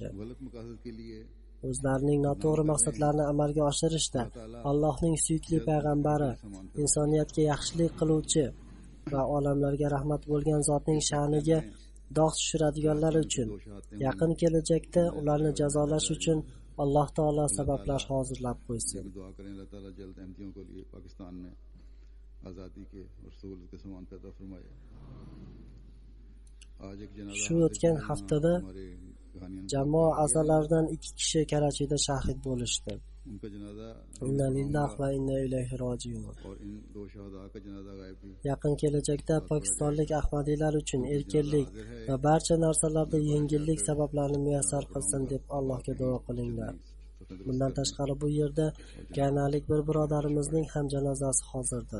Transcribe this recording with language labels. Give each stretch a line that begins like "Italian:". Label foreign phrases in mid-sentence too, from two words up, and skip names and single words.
Uzbek: O'zlarining noto'g'ri maqsadlarini amalga oshirishda Allohning suyukli payg'ambari, insoniyatga yaxshilik qiluvchi va olamlarga rahmat bo'lgan zotning sha'niga dog' tushiradiganlar uchun yaqin kelajakda ularni jazolash uchun Alloh taolo sabablar hozirlab qo'ysin. Shu o'tgan haftada jamoa a'zolaridan 2 kishi Karachida shahid bo'lishdi.
Arabic: إنا لله وإنا إليه راجعون.
Uzbek: Yaqin kelajakda pokistonlik ahmadiylar uchun erkinlik va barcha narsalarda yengillik sabablarini muyassar qilsin deb Allohga duo qilinglar. Bundan tashqari bu yerda ganalik bir birodarimizning ham janozasi hozirdir.